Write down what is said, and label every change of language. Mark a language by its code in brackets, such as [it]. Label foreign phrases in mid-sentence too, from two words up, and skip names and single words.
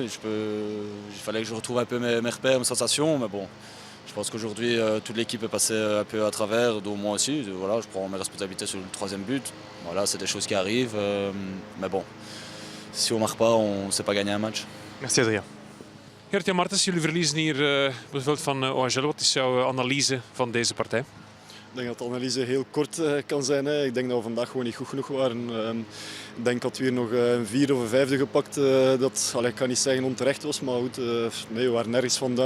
[fr] Il fallait que je retrouve un peu mes repères, mes sensations. Mais bon, je pense qu'aujourd'hui, toute l'équipe est passée un peu à travers, dont moi aussi. Voilà, je prends mes responsabilités sur le troisième but. Voilà, c'est des choses qui arrivent. Mais bon, si on ne marque pas, on ne sait pas gagner un match. Merci Adrien. [nl] Gert-Jan Martens, jullie verliezen hier op het veld van OHL. Wat is jouw analyse van deze partij? Ik denk dat de analyse heel kort kan zijn. Hè. Ik denk dat we vandaag gewoon niet goed genoeg waren. Ik denk dat we hier nog een 4e of een 5e gepakt. Dat, ik kan niet zeggen onterecht was, maar goed, nee, we waren nergens vandaag.